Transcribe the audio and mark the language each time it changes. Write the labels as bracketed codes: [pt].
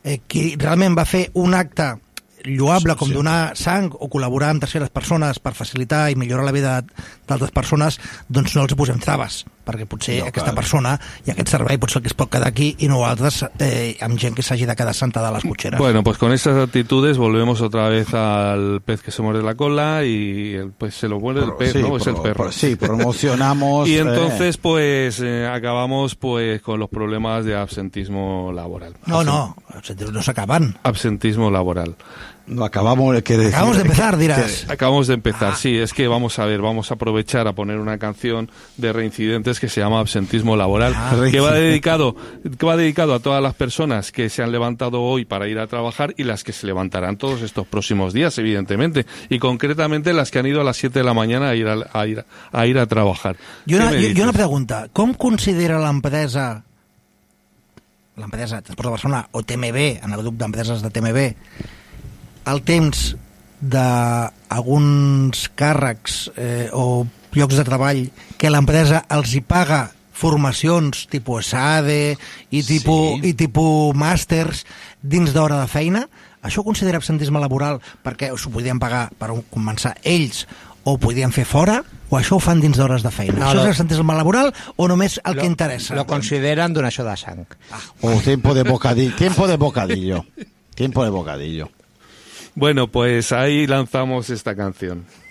[ca] qui realment va fer un acte lloable com donar sang o col·laborar amb terceres persones per facilitar i millorar la vida d'altres persones, doncs no els posem traves, perquè potser no, aquesta persona i aquest servei potser que es pot quedar aquí, i no altres, amb gent que s'hagi de quedar sentada a les cotxeres. [es] Bueno, pues con esas actitudes volvemos otra vez al pez que se muerde la cola, y el pez se lo muerde el pez, sí, ¿no? Es el perro. Sí, promocionamos... Y entonces, pues, acabamos pues con los problemas de absentismo laboral. No se acaban. Absentismo laboral. No, acabamos, ¿qué decir? Acabamos de empezar, dirás. Acabamos de empezar, sí. Es que vamos a aprovechar a poner una canción de Reincidentes que se llama Absentismo Laboral, que va dedicado a todas las personas que se han levantado hoy para ir a trabajar, y las que se levantarán todos estos próximos días, evidentemente. Y concretamente las que han ido a las 7 de la mañana a ir a trabajar. Yo una pregunta. ¿Cómo considera la empresa, [ca] Transport de Barcelona, o TMB, en el grup d'empreses de TMB, el temps d'alguns càrrecs o llocs de treball que l'empresa els hi paga formacions tipus SADE i tipus, sí. i tipus màsters dins d'hora de feina? Això ho considera absentisme laboral perquè s'ho podien pagar per començar ells, o ho podien fer fora, o això ho fan dins d'hores de feina? No, això és absentisme laboral, o només el que interessa? Lo consideren donació de sang. [es] Ah. O tiempo de bocadillo. Tiempo de bocadillo. Tiempo de bocadillo. Bueno, pues ahí lanzamos esta canción.